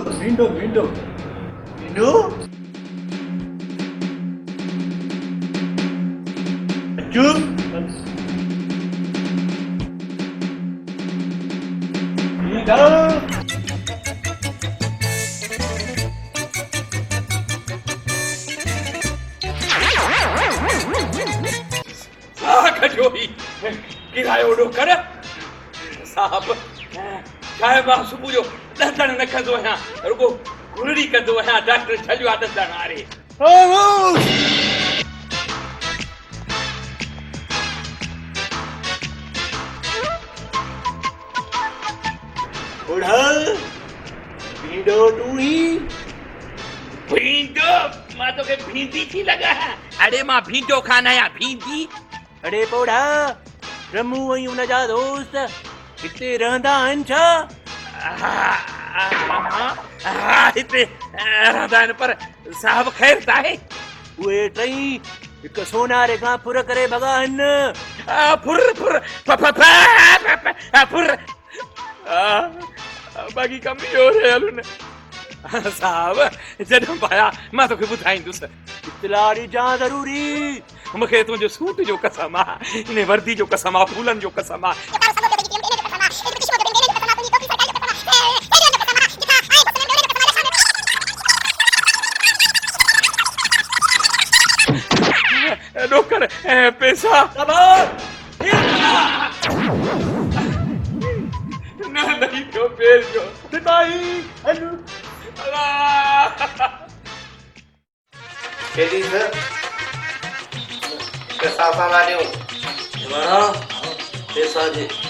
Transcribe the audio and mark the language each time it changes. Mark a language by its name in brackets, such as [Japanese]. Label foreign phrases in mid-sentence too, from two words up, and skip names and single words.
[Sindhi] भिंडो भिंडो भिंडो चुप भिंडो खजोई किरायो डोकर साहब चाहे मां सुबुह जो दर्दन न कंदो आहियां रुगो गुरड़ी कंदो आहियां डॉक्टर छलियो आहे दर्दन हारे बुढ़ा भिंडो तू ही भींडो मां तो के भींदी थी [Hindi] लगा है [Sindhi] अरे मां भींडो खाना या भींदी अरे पोड़ा रमू ऐं हुनजा दोस्त हिते रहंदा आहिनि छा? हिते रहंदा आहिनि पर साहब ख़ैर त आहे उहे टई हिकु सोनारे खां फुर करे भॻा आहिनि फुर फुर फुर बाक़ी कम इहो रहियल न साहब जॾहिं पाया मां तोखे ॿुधाईंदुसि इतला ॾिजां ज़रूरी मूंखे तुंहिंजो सूट जो कसम आहे इन वर्दी जो कसम आहे फूलनि जो कसम आहे डोकर पैसा न [Hindi] नहीं तो [Sindhi] पेर जो सिपाही केडी सर पैसा साला ॾियो वारा पैसा जे